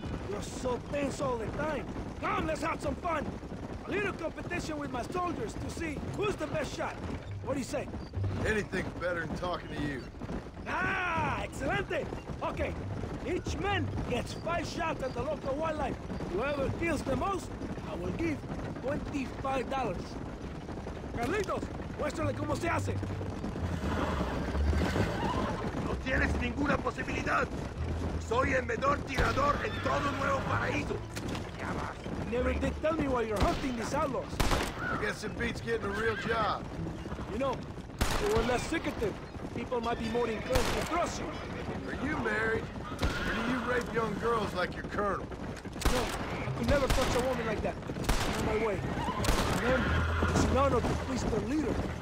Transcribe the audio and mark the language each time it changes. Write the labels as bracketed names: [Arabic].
[English] You're so tense all the time. Come, let's have some fun. A little competition with my soldiers to see who's the best shot. What do you say? Anything's better than talking to you. Ah, excelente. Okay, each man gets 5 shots at the local wildlife. Whoever kills the most, I will give $25. [Spanish] Carlitos, muéstrale cómo se hace. No tienes ninguna posibilidad. Soy el mejor tirador en todo Nuevo Paraíso. [English] You never did tell me why you're hunting these outlaws. I guess it beats getting a real job. You know, if you were less secretive, people might be more inclined to trust you. Are you married? Or do you rape young girls like your colonel? No, I could never touch a woman like that. On my way. For them, it's an honor to please their leader.